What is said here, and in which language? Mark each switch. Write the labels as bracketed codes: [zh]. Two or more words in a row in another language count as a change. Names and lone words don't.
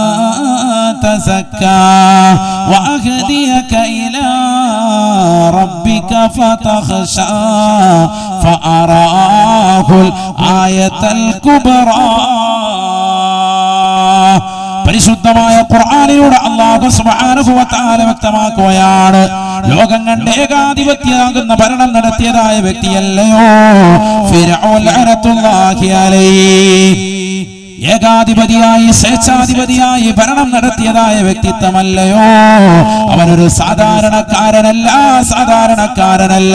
[ar] تزكى وأهديك إلى ربك فتخشى فأراه الآية الكبرى. [ml] പരിശുദ്ധമായ ഖുർആനിലൂടെ അല്ലാഹു [ar] سبحانه و تعالى [ml] വ്യക്തമാക്കുകയാണ്, ലോകം കണ്ട ഏകാധിപത്യമാകുന്ന ഭരണം നടത്തിയതായ വ്യക്തിയല്ലയോ ഫിർഔൻ [ar] لعنة الله عليه. [ml] ഏകാധിപതിയായി സ്വേച്ഛാധിപതിയായി ഭരണം നടത്തിയതായ വ്യക്തിത്വമല്ലയോ, അവനൊരു സാധാരണക്കാരനല്ല.